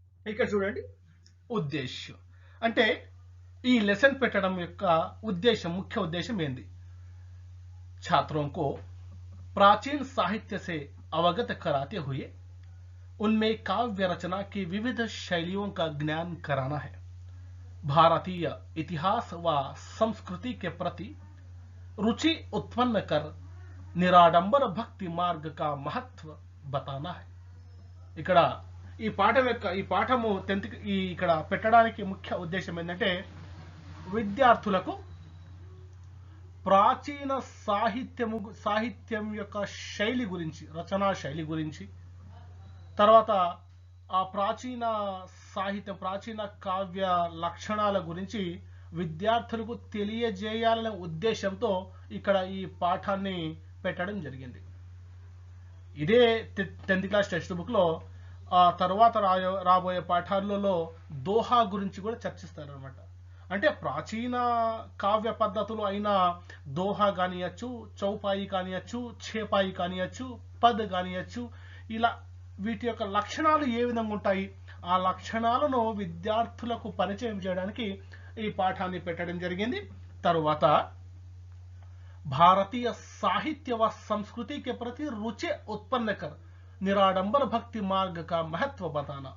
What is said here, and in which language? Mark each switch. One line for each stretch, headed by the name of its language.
Telugu: ఇక్కడ చూడండి, ఉద్దేశ్యం అంటే ఈ లెసన్ పెట్టడం యొక్క
Hindi: मुख्य उद्देश्य
Telugu: ఏంది?
Hindi: छात्रों को प्राचीन साहित्य से अवगत कराते हुए उनमें काव्य रचना की विविध शैलियों का ज्ञान कराना है. भारतीय इतिहास व संस्कृति के प्रति रुचि उत्पन्न कर निराडंबर भक्ति मार्ग का महत्व बताना है.
Telugu: ఇక్కడ ఈ పాఠము ఇక్కడ పెట్టడానికి ముఖ్య ఉద్దేశం ఏంటంటే విద్యార్థులకు ప్రాచీన సాహిత్యం యొక్క శైలి గురించి, రచనా శైలి గురించి, తర్వాత ఆ ప్రాచీన కావ్య లక్షణాల గురించి విద్యార్థులకు తెలియజేయాలనే ఉద్దేశంతో ఇక్కడ ఈ పాఠాన్ని పెట్టడం జరిగింది. ఇదే 10th క్లాస్ టెక్స్ట్ బుక్ లో ఆ తర్వాత రాబోయే పాఠాలలో దోహా గురించి కూడా చర్చిస్తారనమాట. అంటే ప్రాచీన కావ్య పద్ధతులు అయిన దోహా కానియచ్చు, చౌపాయి కానియచ్చు, ఛేపాయి కానియచ్చు, పద్ కానియచ్చు, ఇలా వీటి యొక్క లక్షణాలు ఏ విధంగా ఉంటాయి, ఆ లక్షణాలను విద్యార్థులకు పరిచయం చేయడానికి ఈ పాఠాన్ని పెట్టడం జరిగింది. తరువాత
Hindi: భారతీయ సాహిత్య వ సంస్కృతి के प्रति रुचि उत्पन्न कर निराडंबर भक्ति मार्ग का महत्व बताना.